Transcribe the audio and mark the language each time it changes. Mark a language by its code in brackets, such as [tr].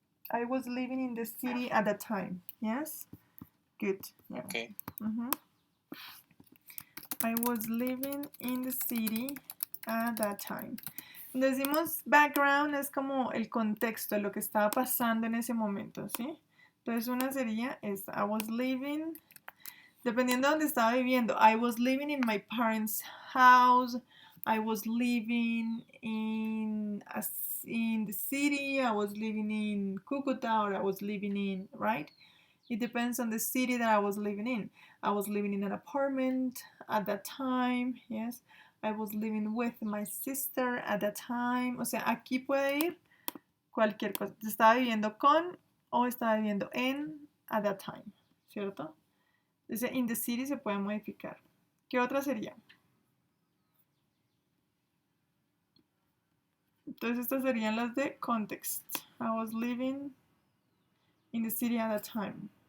[en] I was living in the city at the time. Yes? Good. Yeah. okay. I was living in the city at that time. [es] Decimos background es como el contexto, lo que estaba pasando en ese momento, ¿sí? Entonces una sería [en] I was living, [es] dependiendo de donde estaba viviendo. [en] I was living in my parents' house. I was living in the city. I was living in Cucuta, or I was living in, right? It depends on the city that I was living in. I was living in an apartment at that time, yes. I was living with my sister at that time. [es] O sea, aquí puede ir cualquier cosa. Estaba viviendo con o estaba viviendo en [en] at that time, [es] ¿cierto? Dice [en] in the city [es] se puede modificar. ¿Qué otra sería? Entonces estas serían las de context. [en] I was living in the city at that time.